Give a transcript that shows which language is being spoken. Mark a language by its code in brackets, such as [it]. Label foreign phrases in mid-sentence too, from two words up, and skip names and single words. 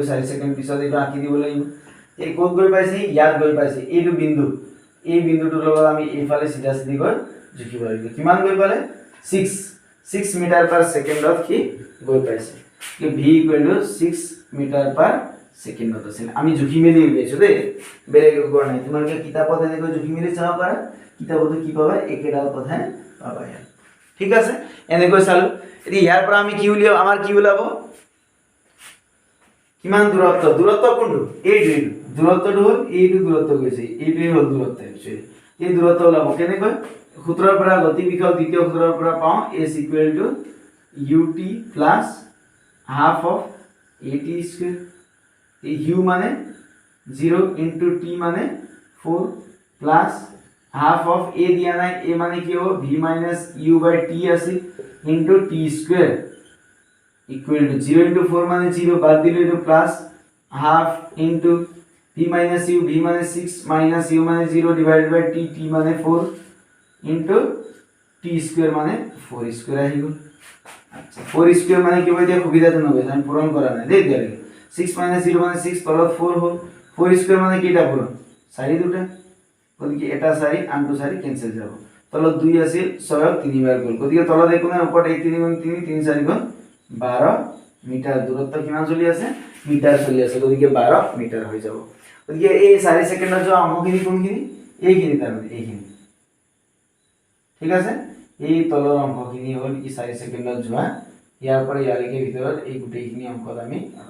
[as] 4 সেকেন্ড পিছত এটা আঁকি দিব লাগিব এই ক'ত গৈ পাইছে ইয়াত গৈ পাইছে এইটো বিন্দু এই বিন্দুটোৰ লগত আমি এইফালে সিধা সিধি গৈ জুখিব লাগিব কিমান গৈ পালে 6 [en] meter per secondত [as] কি গৈ পাইছে কি v = 6 [en] meter per secondত [as] আছে আমি জুখি মেলি উলিয়াইছো দে বেলেগ একো নাই তোমালোকে কিতাপত এনেকৈ জুখি মেলি চাব পাৰা কিতাপত কি পাবা একেডাল কথাই পাবা ঠিক আছে এনেকৈ চালো এতিয়া ইয়াৰ পৰা আমি কি উলিয়াব আমাৰ কি ওলাব কিমান দূৰত্ব কোনটো এইটো দূৰত্বটো হ'ল এইটো দূৰত্ব গৈছে এইটোই হ'ল দূৰত্ব একচুয়ালি এই দূৰত্ব ওলাব কেনেকৈ সূত্ৰৰ পৰা গতি বিষয়ক দ্বিতীয় সূত্ৰৰ পৰা পাওঁ s = ut [en] plus half of at² [as] u মানে [en] 0 into t [as] মানে 4 [en] plus half of a [as] দিয়া নাই a মানে কি হ'ব [en] v minus u by t [as] আছে [en] into t² equal to 0 into 4 [as] মানে 0 বাদ দিলে এটা [en] plus half into v minus u [as] v মানে [en] 6 minus u [as] মানে 0 divided [en] by t t [as] মানে [en] 4 into t² [as] মানে 4² আহি গ'ল আচ্ছা 4² মানে কি হয় দিয়া সুবিধাজনক হৈছে আমি পূৰণ কৰা নাই দেই দিয়া 6 [en] minus 0 [as] মানে 6 তলত 4 হ'ল 4² মানে কিটা পূৰণ 4 দুটা গতিকে এটা 4 আনটো 4 ক্যান্সেল যাব তলত 2 আছিল 6 3 বাৰ গ'ল গতিকে তলত একো নাই ওপৰত 3 গুণ 3 3 4 গুণ 12 মিটাৰ দূৰত্ব কিমান চলি আছে মিটাৰ চলি আছে গতিকে 12 মিটাৰ হৈ যাব গতিকে এই 4 সেকেন্ডৰ যে অংকখিনি কোনখিনি এইখিনি তাৰমানে এইখিনি ঠিক আছে এই তলৰ অংকখিনি হ'ল কি 4 সেকেন্ডত যোৱা ইয়াৰ পৰা ইয়ালৈকে ভিতৰত এই গুটেইখিনি অংকত আমি